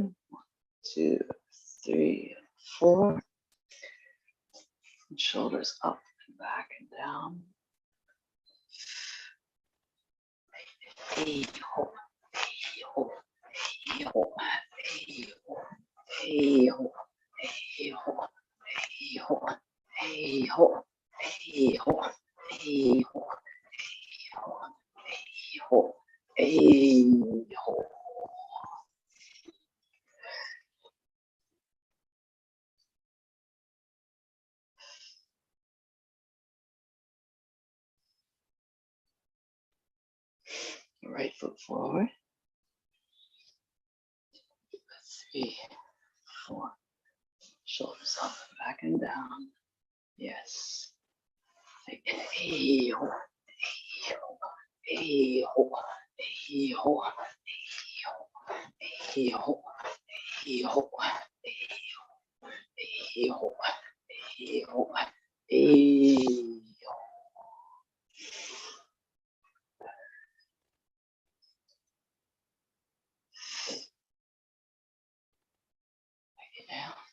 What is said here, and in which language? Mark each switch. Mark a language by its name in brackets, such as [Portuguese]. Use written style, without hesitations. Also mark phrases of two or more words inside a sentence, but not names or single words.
[English] 1, 2, 3, 4. And shoulders up and back and down. Hey ho, hey ho, hey ho, hey ho, hey ho, hey ho, hey ho, hey ho, hey ho, hey ho, hey ho, hey ho. Right foot forward. 3, 4. Shoulders up and back and down. Yes. Hey ho, hey ho, hey ho, hey ho, hey ho, hey ho, hey ho, hey ho, hey ho. Now.